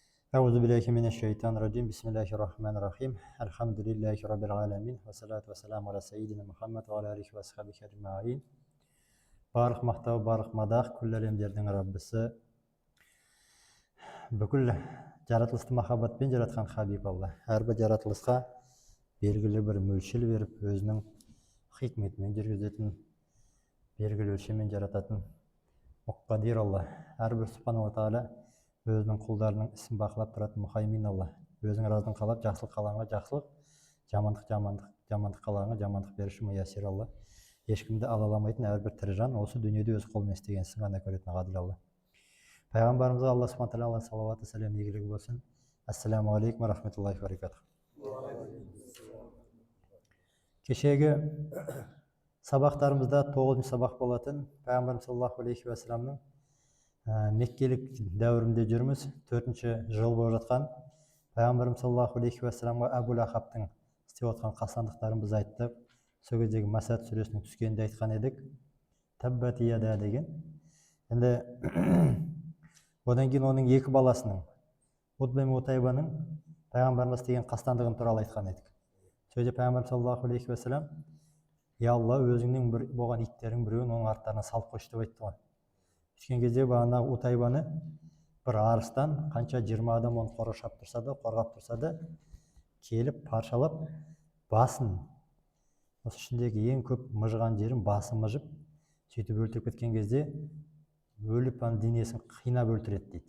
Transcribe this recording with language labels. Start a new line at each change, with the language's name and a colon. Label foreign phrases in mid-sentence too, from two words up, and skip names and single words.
Arabic: أعوذ بالله من الشيطان الرجيم بسم الله الرحمن الرحيم الحمد لله رب العالمين والصلاة والسلام على سيدنا محمد وعلى آله وصحبه أجمعين.
Kazakh: Барлық мақтау, барлық мадақ күллі әлемдердің Раббысы, бүкіл жаратылысты махаббатпен жаратқан Хабиб Алла. Әрбір жаратылысқа белгілі бір мөлшер беріп, өзінің хикметімен жүргізетін, белгілі өлшеммен жарататын Мұққадир Алла. Әрбір
Arabic: سبحان الله تعالى
Kazakh: өзінің құлдарының ісін бақылап тұратын Мұхаймин Алла. Өзінің разын қалап, жақсылық қалағанға жақсылық, жамандық қалағанға жамандық беруші Муяссир Алла. Ешкімді алаламайтын әрбір тірі жан осы дүниеде өз қолымен істеген ісін ғана көретін ғаділ Алла. Пайғамбарымызға Алла
Arabic: سبحانه وتعالى
Kazakh: салауаты сәлем игілігі болсын.
Arabic: السلام عليكم ورحمة الله وبركاته.
Kazakh: Кешегі сабақтарымызда 9-шы сабақ болатын. Пайғамбарымыз
Arabic: صلى الله عليه وسلم
Kazakh: меккелік дәуірінде жүрміз. 4-ші жыл болып жатқан. Пайғамбарымыз
Arabic: صلى الله عليه وسلم
Kazakh: Абу Лахабтың істеп отқан қастандықтарын біз айттық. Сол кездегі Масад сүресінің түскенде айтқан едік.
Arabic: تبت يدا деген.
Kazakh: Енді одан кейін оның екі баласының, Утба мен Утайбаның пайғамбарымыз деген қастандығын туралы айтқан едік. Сол кезде пайғамбар
Arabic: صلى الله عليه وسلم,
Kazakh: "Я Алла, өзіңнің болған иттерің біреуін оның арттарына салып қойшы" деп айтты ғой. Түскен кезде бағана Утайбаны бір арыстан қанша 20 адам оны қорғап тұрса да, келіп паршалап басын, осы ішіндегі ең көп мыжыған жерін басы мыжып, сөйтіп өлтіріп кеткен кезде өліп денесін қинап өлтіреді дейді.